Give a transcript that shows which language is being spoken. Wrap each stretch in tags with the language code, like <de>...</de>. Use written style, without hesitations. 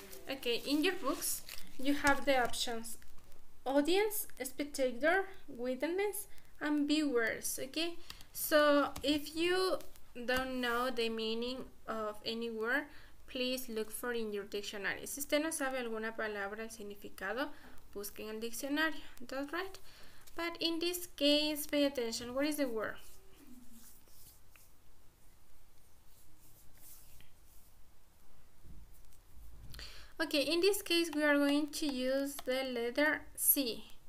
<en>Okay, in your books you have the options audience, spectator, witness, and viewers. Okay, so if you don't know the meaning of any word, please look for in your dictionary.</en> <es>Si usted no sabe alguna palabra, el significado, busquen el diccionario.</es> <en>That's right. But in this case, pay attention. What is the word? Okay, in this case, we are going to use the letter C.</en>